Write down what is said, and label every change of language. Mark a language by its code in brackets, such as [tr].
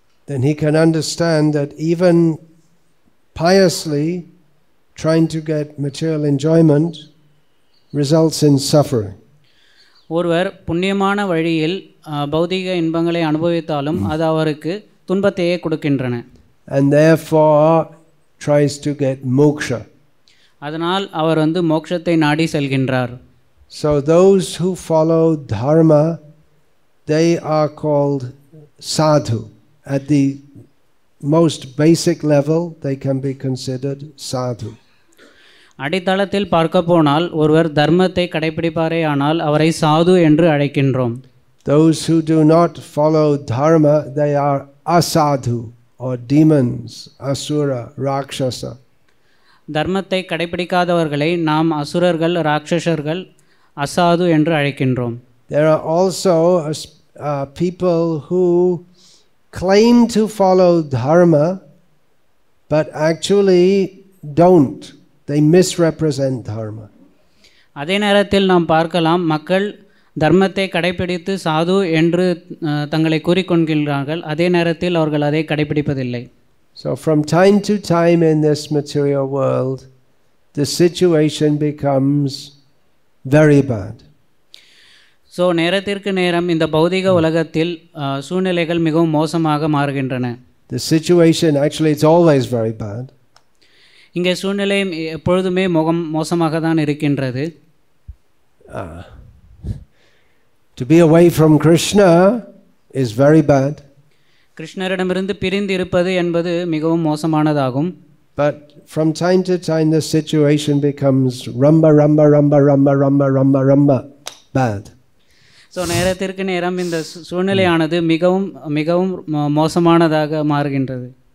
[en] then he can understand that even piously trying to get material enjoyment results in suffering. [ta] ஒருவர் புண்ணியமான வழியில் பௌதிக இன்பங்களை அனுபவித்தாலும் அது அவருக்கு துன்பத்தையே கொடுக்கின்றன. [en] And therefore tries to get moksha. [ta] அதனால் அவர் மோட்சத்தை நாடி செல்கின்றார். [en] So those who follow dharma, they are called sadhu. At the most basic level, they can be considered sadhu. [ta] அடித்தளத்தில் பார்க்க போனால் ஒருவர் தர்மத்தை கடைபிடிப்பாரே ஆனால் அவரை சாது என்று அழைக்கின்றோம். [en] Those who do not follow dharma, they are asadhu, or demons, asura, rakshasa. [ta] தர்மத்தை கடைபிடிக்காதவர்களை நாம் அசுரர்கள், ராட்சசர்கள், அசாது என்று அழைக்கின்றோம். [en] There are also people who claim to follow dharma but actually don't. They misrepresent dharma. [ta] அதே நேரத்தில் நாம் பார்க்கலாம் மக்கள் தர்மத்தை கடைபிடித்து சாது என்று தங்களை கூறிக்கொள்கிறார்கள். அதே நேரத்தில் அவர்கள் அதை கடைபிடிப்பதில்லை. [en] So from time to time in this material world the situation becomes very bad. [ta] So நேரத்திற்கு நேரம் இந்த பௌதிக உலகத்தில் சூழ்நிலைகள் மிகவும் மோசமாக மாறுகின்றன. [en] The situation actually it's always very bad. [ta] இங்கே சூழ்நிலை எப்பொழுதுமே மோசமாக தான் இருக்கின்றது. [en] To be away from Krishna is very bad. [ta] கிருஷ்ணரிடமிருந்து பிரிந்து இருப்பது என்பது மிகவும் மோசமானதாகும். [en] But from time to time the situation becomes [ta] ramba ramba ramba ramba [en] ramba ramba ramba. bad. [ta] So நேரத்திற்கு நேரம் இந்த சூழ்நிலையானது மிகவும் மிகவும் மோசமானதாக மாறுகின்றது.